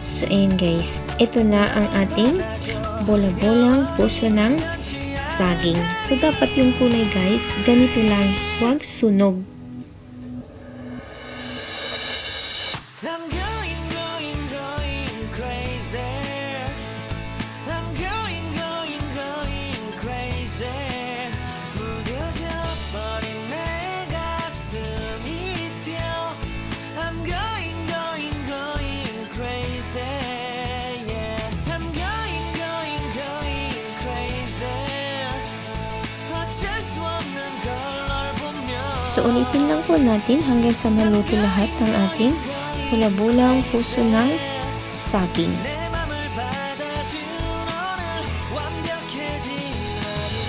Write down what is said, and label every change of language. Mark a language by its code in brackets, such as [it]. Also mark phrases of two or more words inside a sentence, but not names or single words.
[tl] ayan guys, ito na ang ating bola-bolang puso ng saging. So, dapat yung kulay guys, ganito lang, huwag sunog. [en] I'm going crazy. I'm going crazy. [ko] 무뎌져 버린 내 가슴이 뛰어. [en] I'm going crazy. Yeah. I'm going crazy. [ko] 어쩔 수 없는 걸 널 보며. [tl] So, ulitin lang po natin hanggang sa maluto lahat ng ating bola-bolang puso ng saging. [ko] 내 맘을 받아준 오늘 완벽해진 하루.